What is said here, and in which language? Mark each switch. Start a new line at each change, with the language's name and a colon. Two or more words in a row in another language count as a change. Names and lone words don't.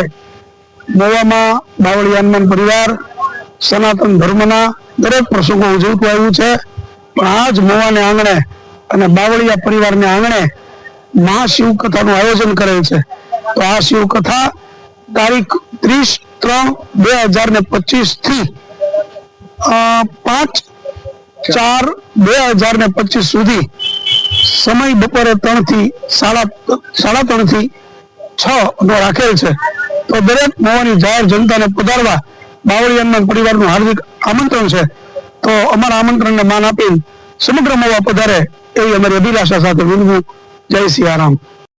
Gujarati: મહુવામાં બાવળિયા હનુમાન પરિવાર સનાતન ધર્મના દરેક પ્રસંગો ઉજવતું આવ્યું છે પણ આજ મહુવાને આંગણે અને બાવળિયા પરિવારને આંગણે મહાશિવકથાનું આયોજન કરેલ છે। તો આ શિવકથા તારીખ 30/3/2025 થી 5/4/2025 સુધી સમય બપોરે 3 થી 3:30 થી 6 નો રાખેલ છે। તો દરેક મહુવાની જાહિર જનતા ને પધારવા બાવળિયા હનુમાન પરિવારનું હાર્દિક આમંત્રણ છે। તો અમારા આમંત્રણને માન આપી સમગ્ર મહુવા પધારે એવી અમારી અભિલાષા સાથે વિનમ્ર જય સિયારામ।